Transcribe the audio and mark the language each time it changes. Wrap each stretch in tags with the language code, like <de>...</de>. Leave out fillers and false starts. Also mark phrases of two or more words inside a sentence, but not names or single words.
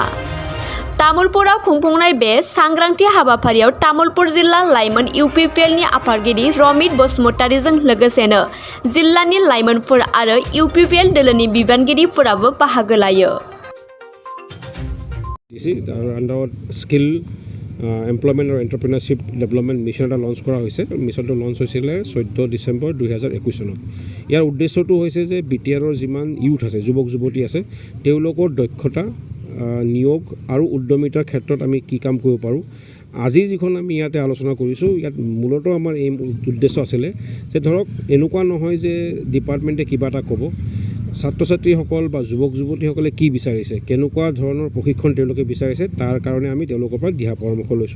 <brx>तामुलपुराव खुंफुंनाय बे सांग्रांथि हाबाफारियाव तामुलपुर जिल्ला लाइमोन इउपिपिएलनि आफादगिरि रमित बसुमतारीजों लोगोसेनो जिल्लानि लाइमोनफोर आरो इउपिपिएल दोलोनि बिबानगिरिफोराबो बाहागो लायो।</brx> <as>स्किल एमप्लयमेन्ट আৰু এণ্টাৰপ্ৰেনাৰশ্বিপ ডেভেলপমেণ্ট মিছন এটা লঞ্চ কৰা হৈছে। মিছনটো লঞ্চ হৈছিলে 14 ডিচেম্বৰ 2021 চনত। ইয়াৰ উদ্দেশ্যটো হৈছে যে বিটিআৰৰ যিমান ইউথ আছে, যুৱক যুৱতী আছে, তেওঁলোকৰ দক্ষতা নিয়োগ আৰু উদ্যমিতাৰ ক্ষেত্ৰত আমি কি কাম কৰিব পাৰোঁ। আজি যিখন আমি ইয়াতে আলোচনা কৰিছোঁ, ইয়াত মূলতঃ আমাৰ এই উদ্দেশ্য আছিলে যে ধৰক এনেকুৱা নহয় যে ডিপাৰ্টমেণ্টে কিবা এটা ক'ব, ছাত্ৰ ছাত্ৰীসকল বা যুৱক যুৱতীসকলে কি বিচাৰিছে, কেনেকুৱা ধৰণৰ প্ৰশিক্ষণ তেওঁলোকে বিচাৰিছে, তাৰ কাৰণে আমি তেওঁলোকৰ পৰা দিহা পৰামৰ্শ লৈছোঁ।</as>